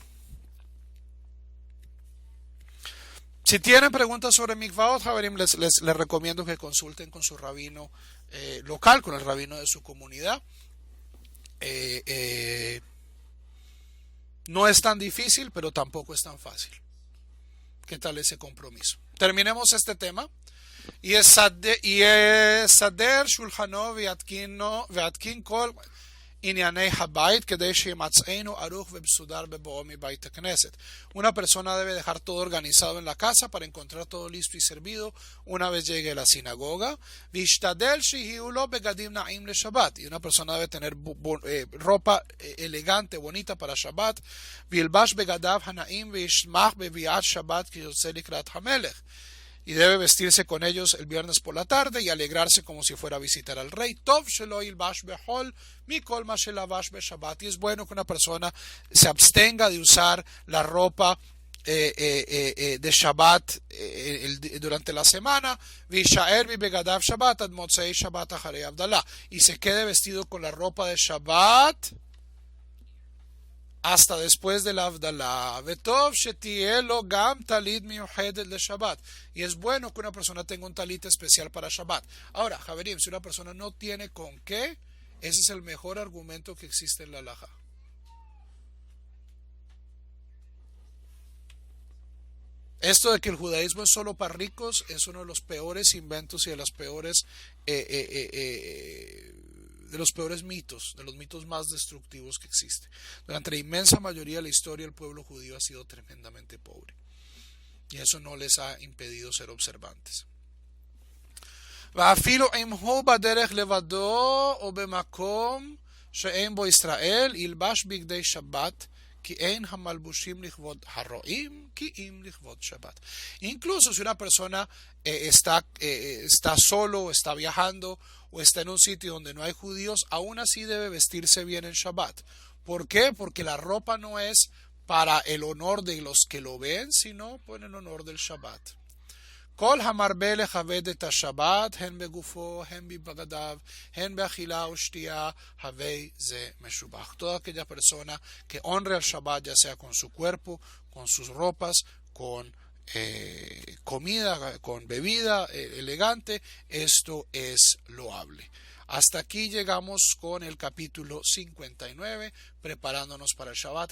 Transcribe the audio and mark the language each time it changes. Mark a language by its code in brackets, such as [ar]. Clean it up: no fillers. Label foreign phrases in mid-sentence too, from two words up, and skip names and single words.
[es] Si tienen preguntas sobre mikvaot, Javerim, les recomiendo que consulten con su rabino local, con el rabino de su comunidad. Eh, eh, no es tan difícil, pero tampoco es tan fácil. ¿Qué tal ese compromiso? Terminemos este tema. [he] יסדר שולחנו ויתקין כל ענייני הבית כדי שימצאנו ערוך ומסודר בבואו מבית הכנסת. [es] Una persona debe dejar todo organizado en la casa para encontrar todo listo y servido una vez llegue a la sinagoga. [he] וישתדל שיהיו לו בגדים נעים לשבת. [es] Y una persona debe tener ropa elegante, bonita para Shabbat. [he] וילבש בגדיו הנעים וישמח בביאת שבת כי יוצא לקראת המלך. [es] Y debe vestirse con ellos el viernes por la tarde y alegrarse como si fuera a visitar al rey. [he] טוב שלא ילבש בחול מכל מה שלבש בשבת. [es] Y es bueno que una persona se abstenga de usar la ropa de Shabbat durante la semana. [he] וישאר בבגדיו שבת עד מוצאי שבת אחרי הבדלה. [es] Y se quede vestido con la ropa de Shabbat hasta después del Avdalá. [he] וטוב שיהיה לו גם טלית מיוחדת לשבת. [es] Y es bueno que una persona tenga un talit especial para Shabbat. Ahora, Javerim, si una persona no tiene con qué, ese es el mejor argumento que existe en la halajá. Esto de que el judaísmo es solo para ricos es uno de los peores inventos y de los peores mitos, de los mitos más destructivos que existe. Durante la inmensa mayoría de la historia el pueblo judío ha sido tremendamente pobre y eso no les ha impedido ser observantes. [he] ואפילו אם הוא בדרך לבדו או במקום שאין בו ישראל ילבש בגדי שבת כי אין המלבושים לכבוד הרועים כי אם לכבוד שבת. [es] Incluso si una persona está solo, está viajando o está en un sitio donde no hay judíos, aún así debe vestirse bien en Shabbat. ¿Por qué? Porque la ropa no es para el honor de los que lo ven, sino por el honor del Shabbat. [he] כל המרבה לכבד את השבת, הן בגופו, הן בבגדיו, הן באכילה ושתייה, הווי זה משובח. [es] Toda aquella persona que honre al Shabbat, ya sea con su cuerpo, con sus ropas, con comida, con bebida elegante, esto es loable. Hasta aquí llegamos con el capítulo 59, preparándonos para el Shabbat.